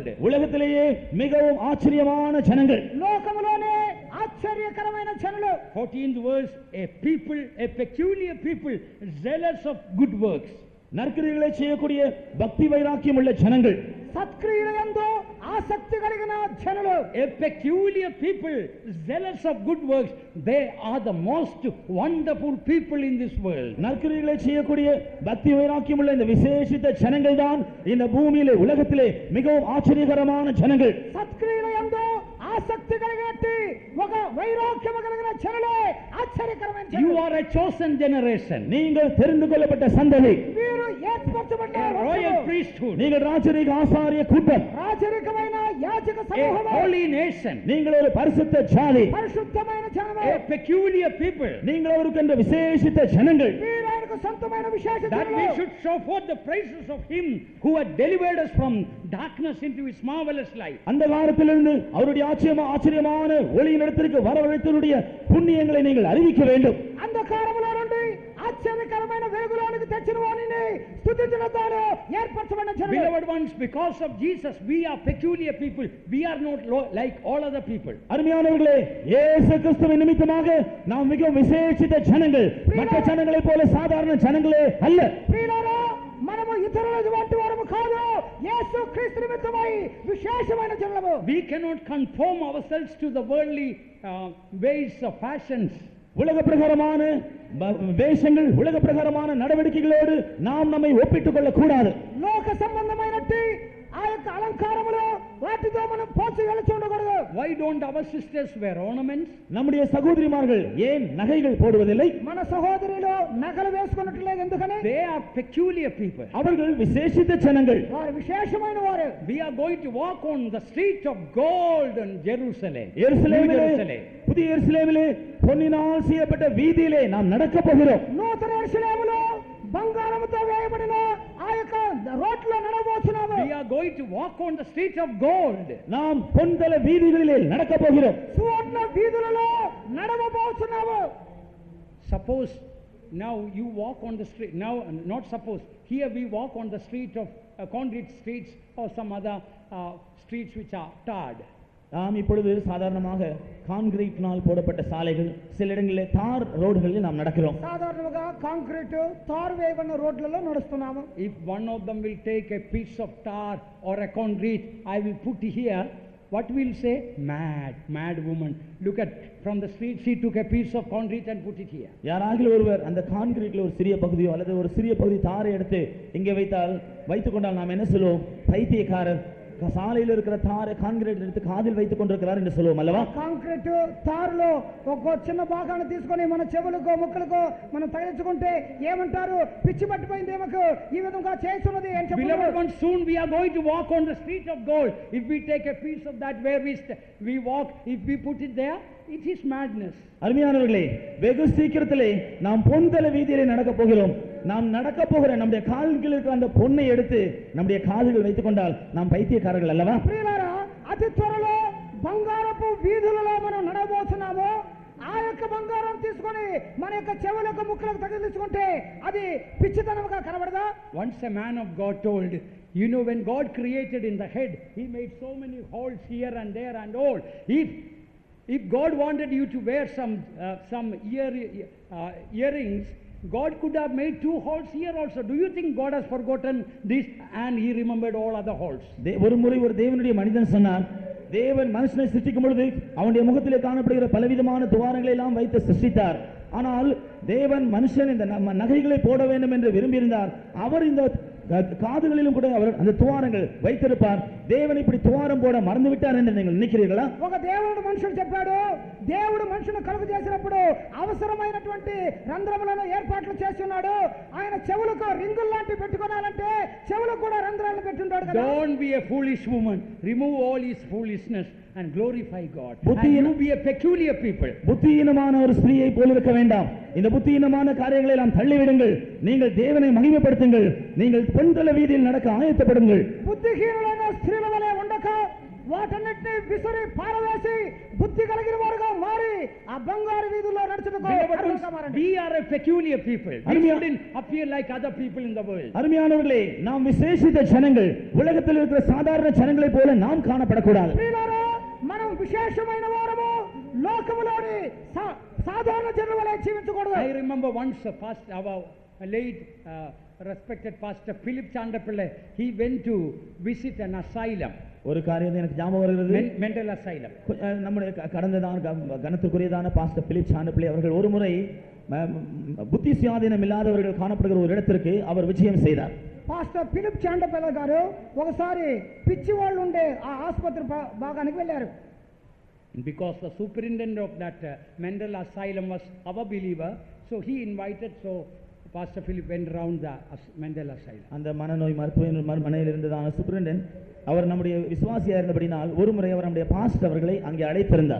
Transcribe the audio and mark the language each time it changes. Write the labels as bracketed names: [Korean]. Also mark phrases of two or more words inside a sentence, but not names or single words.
[Tamil] உலகத்திலேயே மிகவும் ஆச்சரியமான ஜனங்கள், [Telugu] లోకములోనే ఆశ్చర్యకరమైన జనులు. [English] 14th verse, a people, a peculiar people, zealous of good works. [Tamil] நற்கிரியைகளை செய்யக்கூடிய பக்தி வைராக்கியம் உள்ள ஜனங்கள், [Telugu] సత్క్రియల యందు ఆసక్తి కలిగిన జనులు. [English] A peculiar people, zealous of good works, they are the most wonderful people in this world. [Tamil] நற்கிரியைகளை செய்யக்கூடிய பக்தி வைராக்கியம் உள்ள இந்த விசேஷித்த ஜனங்கள் தான் இந்த பூமியிலே உலகத்திலே மிகவும் ஆச்சரியகரமான ஜனங்கள். [Telugu] సత్క్రియల యందు ఆసక్తి కలిగినట్టి ఒక వైరాగ్యము కలిగిన జనులే ఆశ్చర్యకరమైన జనులు. [English] You are a chosen generation. [Tamil] நீங்கள் தெரிந்து கொள்ளப்பட்ட சந்ததி. [Telugu] మీరు ఏర్పరచబడ్డ [English] Royal priesthood. [Tamil] நீங்கள் ராஜரீக ஆசாரிய கூட்டம். [Telugu] రాజరికమైన యాజక [English] A [Telugu] సమూహము. [English] holy nation. [Tamil] நீங்கள் ஒரு பரிசுத்த ஜாதி. [Telugu] పరిశుద్ధమైన జనము. [English] A peculiar people. [Tamil] நீங்கள் அவருக்கென்ற விசேஷித்த ஜனங்கள். [Telugu] మీరు ఆయనకు సొంతమైన విశేష [English] That we [Telugu] జనులు. [English] should show forth the praises of him who had delivered us from darkness into his marvelous light. [Tamil] அந்த காலத்திலிருந்து அவருடைய ஆச்சரியமான ஒளியின் இடத்திற்கு வரவழைத்தவருடைய புண்ணியங்களை நீங்கள் அறிவிக்க வேண்டும். [Telugu] అంధకారములో నుండి ఆశ్చర్యకరమైన వెలుగులోనికి తెచ్చిన వారిని స్తుతించడం ద్వారా ఏర్పరచబడిన జనులు. [English] Beloved ones, because of Jesus, we are peculiar people. We are not like all other people. [Tamil] அருமையானவர்களே, இயேசு கிறிஸ்துவின் நிமித்தமாக நாம் மிகவும் விசேஷித்த ஜனங்கள். மற்ற ஜனங்களைப் போல சாதாரண ஜனங்களே அல்ல. [Telugu] ప్రియులారా, మనము ఇతరుల వంటి వారము కాదు. యేసు క్రీస్తు నిమిత్తమై విశేషమైన జనులము. [English] We cannot conform ourselves to the worldly ways of fashions. [Tamil] உலக பிரகாரமான வேஷங்கள், உலக பிரகாரமான நடவடிக்கைகளோடு நாம் நம்மை ஒப்பிட்டுக் கொள்ளக் கூடாது. [Telugu] లోక సంబంధమైనట్టి ఆ యొక్క అలంకారములు వాటితో మనం పోల్చి వెళ్ళి ఉండకూడదు. [English] Why don't our sisters wear ornaments? [Tamil] நம்முடைய சகோதரிமார்கள் ஏன் நகைகள் போடுவதில்லை? [Telugu] మన సహోదరులు నగలు వేసుకున్నట్లేదు ఎందుకని? [English] They are peculiar people. [Tamil] அவர்கள் விசேஷித்த ஜனங்கள். [Telugu] వారు విశేషమైన వారు. [English] We are going to walk on the street of gold in Jerusalem. [Tamil] எருசலேமிலே, புதிய எருசலேமிலே பொன்னினால் செய்யப்பட்ட வீதியிலே நாம் நடக்க போகிறோம். [Telugu] నూతన యెరూషలేములో బంగారముతో వేయబడిన ఆ యొక్క రోడ్లో నడవబోతున్నాము. [English] We are going to walk on the street of gold. [Tamil] நாம் பொன்தல வீதிகளிலே நடக்க போகிறோம். [Telugu] సువర్ణ వీధులలో నడవబోతున్నాము. [English] Suppose now you walk on the street. Now, not suppose. Here we walk on the street of concrete streets or some other streets which are tarred. [Tamil] நாம் இப்பொழுது சாதாரணமாக கான்கிரீட்னால் போடப்பட்ட சாலைகள், சில இடங்களில் தார் ரோடுகளில் நாம் நடக்கிறோம். [Telugu] సాధారణంగా కాంక్రీట్ తారు వేయబడిన రోడ్లలో నడుస్తున్నాము. [English] If one of them will take a piece of tar or a concrete, I will put here. What will say? Mad woman. Look at from the street, she took a piece of concrete and put it here. [Tamil] யாராகிலும் ஒருவர் அந்த கான்கிரீட்ல ஒரு சிறிய பகுதியோ அல்லது ஒரு சிறிய பகுதி தாரை எடுத்து இங்கே வைத்துக் கொண்டால் நாம் என்ன சொல்லுவோம்? பைத்தியக்காரர் சாலையில் இருக்கிற தாரை கான்கிரீட் எடுத்து காதில் வைத்துக் கொண்டிருக்கிறார் என்று சொல்லுவோம் அல்லவா? [Telugu] కాంక్రీట్ తారులో ఒక చిన్న భాగాన్ని తీసుకొని మన చెవులకు ముక్కలకు మనం తగిలించుకుంటే ఏమంటారు? పిచ్చి పట్టిపోయింది ఏమకు ఈ విధంగా చేస్తున్నది అని [English] Beloved [Telugu] చెప్పారు. [English] ones, soon we are going to walk on the street of gold. If we take a piece of that where we walk, if we put it there, it is madness. [Tamil] அருமையானவர்களே, வெகு சீக்கிரத்திலே நாம் பொன்தல வீதியிலே நடக்க போகிறோம். நாம் நடக்க போகிற நம்முடைய கால்களில் இருக்கிற அந்த பொன்னை எடுத்து நம்முடைய காதுகள் வைத்துக் கொண்டால் நாம் பைத்தியக்காரர்கள் அல்லவா? [Telugu] ప్రియులారా, అతి త్వరలో బంగారపు వీధులలో మనం నడవబోతున్నాము. ఆ యొక్క బంగారం తీసుకొని మన యొక్క చెవులకు ముక్కలకు తగిలించుకుంటే అది పిచ్చితనంగా కనబడదా? [English] Once a man of God told, you know, when God created in the head, he made so many holes here and there and all. If God wanted you to wear some earrings, God could have made 2 holes here also. Do you think God has forgotten this and he remembered all other holes? [Tamil] ஒரு முறை ஒரு தேவனுடைய மனிதன் சொன்னார், தேவன் மனுஷனை சிருஷ்டிக்கும் பொழுது அவனுடைய முகத்திலே காணப்படுகிற பலவிதமான துவாரங்களை எல்லாம் வைத்து சிருஷ்டித்தார். ஆனால் தேவன் மனுஷன் இந்த நகைகளை போட வேண்டும் என்று விரும்பியிருந்தார். அவர் இந்த காதுகளிலும் கூட அவர் அந்த துவாரங்கள் வைத்திருப்பார். தேவன் இப்படி துவாரம் போட மறந்து விட்டார் என்று நீங்கள் நினைக்கிறீர்களா? [Telugu] ఒక దేవుడు మనుషుడు చెప్పాడు, దేవుడు మనుషును కలుగు చేసినప్పుడు అవసరమైనటువంటి రంధ్రములను ఏర్పాట్లు చేస్తున్నాడు. ఆయన చెవులకు రింగులు లాంటి పెట్టుకోవాలంటే చెవులకు కూడా రంధ్రాలు పెట్టుంటాడు కదా. [English] Don't be a foolish woman. Remove all his foolishness and glorify God. And [Tamil] புத்தியீனம் [English] you be a peculiar people. [Tamil] புத்தியீனமான ஒரு ஸ்திரீயை போல இருக்க வேண்டாம். இந்த புத்தியீனமான காரியங்களை எல்லாம் தள்ளிவிடுங்கள். நீங்கள் தேவனை மகிமைப்படுத்துங்கள். நீங்கள் பொன்தல வீதியில் நடக்க ஆயத்தப்படுங்கள். [Telugu] బుద్ధిహీనులైన స్త్రీల వలె ఉండక వాటన్నిటిని విసిరి పారవేసి బుద్ధి కలిగిన వారుగా మారి ఆ బంగారు వీధుల్లో నడుచుటకు అర్హులుగా మారండి. [English] We are a peculiar people. We shouldn't appear like other people in the world. [Tamil] அருமையானவர்களே, நாம் விசேஷித்த ஜனங்கள். உலகத்தில் இருக்கிற சாதாரண ஜனங்களைப் போல நாம் காணப்படக்கூடாது. [Telugu] ప్రియులారా, మనం విశేషమైన వారము. లోకములోని సాధారణ జనుల వలె జీవించకూడదు. [English] I remember once our late respected pastor Philip Chandapillai, he went to visit an asylum. [Tamil] ஒரு காரியம் எனக்கு ஞாபகம் வருகிறது. [English] mental asylum. [Tamil] நம்முடைய கடந்ததான கனத்துக்குரியதான பாஸ்டர் பிலிப் சாண்டப்பிள்ளை அவர்கள் ஒரு முறை புத்தி சுயாதீனம் இல்லாதவர்கள் காணப்படுகிற ஒரு இடத்திற்கு அவர் விஜயம் செய்தார். [Telugu] పాస్టర్ ఫిలిప్ చాండపల్లి గారు ఒకసారి పిచ్చి వాళ్ళు ఉండే ఆ ఆసుపత్రి భాగానికి వెళ్ళారు. [English] Because the superintendent of that mental asylum was our believer, so he invited, so Pastor Philip went around the mental asylum. [Tamil] அந்த மனநோய் மருத்துவமனையில் இருந்ததான சூப்பரிண்டென்ட் அவர் நம்முடைய விசுவாசியா இருந்தபடினால் ஒரு முறை அவர் நம்முடைய பாஸ்டர் அவர்களை அங்கே அழைத்திருந்தார்.